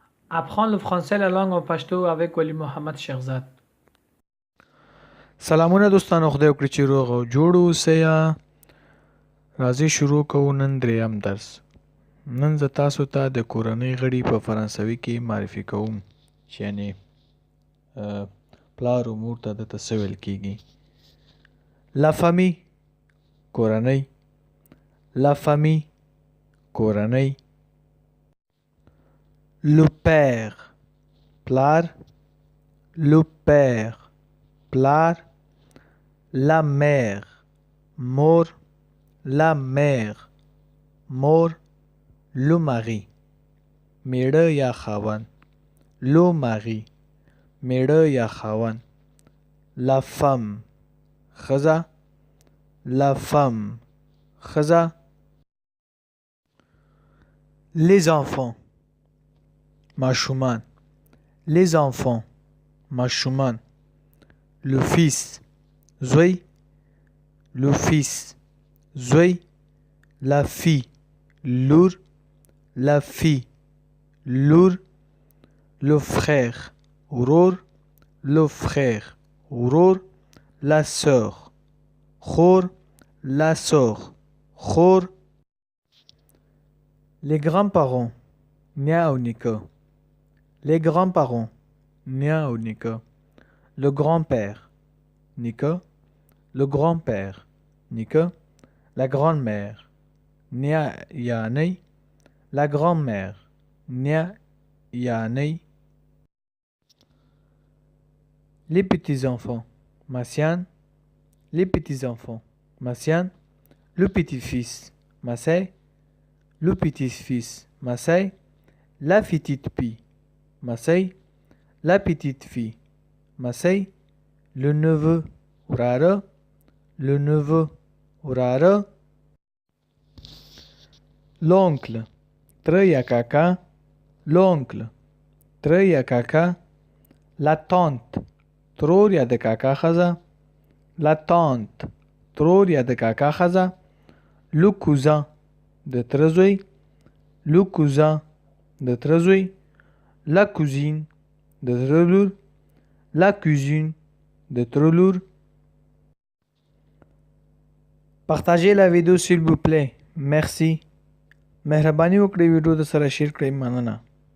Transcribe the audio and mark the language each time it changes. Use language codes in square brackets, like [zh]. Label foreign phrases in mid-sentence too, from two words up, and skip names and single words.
[fr] Apprendre le français la langue en pashto avec Wali Mohammad Shekhzad. [ps] سلامونه دوستانو خدای وکړي چې روغ او جوړ اوسئ. راځئ شروع کوو نن دریم درس. نن زه تاسو ته د کورنۍ غړي په فرانسوي کې معرفي کوم چې یعنې پلار او مور ته دته څه ویل کیږي. [fr] la famille کورنۍ، la famille کورنۍ. Le père پلار، le père پلار. La mère مور، la mère مور. Le mari [ps] میړه یا خاوند، [fr] le mari [ps] میړه یا خاوند. [fr] La femme ښځه، la femme ښځه. Les enfants ماشومان، les enfants ماشومان. Le fils زوی، le fils زوی. La fille لور، la fille لور. Le frère ورور، le frère ورور. La sœur خور، la sœur خور. Les grands-parents [ps] نیا او نیکه، [fr] les grands-parents [ps] نیا او نیکه. [fr] Le grand-père نیکه، le grand-père نیکه. La grand-mère [ps] نیا یا نی، [fr] la grand-mère [ps] نیا یا نی. [fr] Les petits-enfants ماسیان، les petits-enfants ماسیان. Le petit-fils ماسی، le petit-fils ماسی. La petite fille ماسی، la petite fille ماسی. Le neveu وراره، le neveu وراره. L'oncle [ps] تره یا کاکا، [fr] l'oncle [ps] تره یا کاکا. [fr] La tante [ps] ترور یا د کاکا ښځه، [fr] la tante [ps] ترور یا د کاکا ښځه. [fr] Le cousin [ps] د تره زوی، [fr] le cousin [ps] د تره زوی. [fr] La cousine [ps] د تره لور، [fr] la cousine [ps] de تره لور. [fr] Partagez la vidéo s'il vous plaît. Merci. [ps] مهرباني وکړئ ویډیو د سره شیر کړئ. مننه.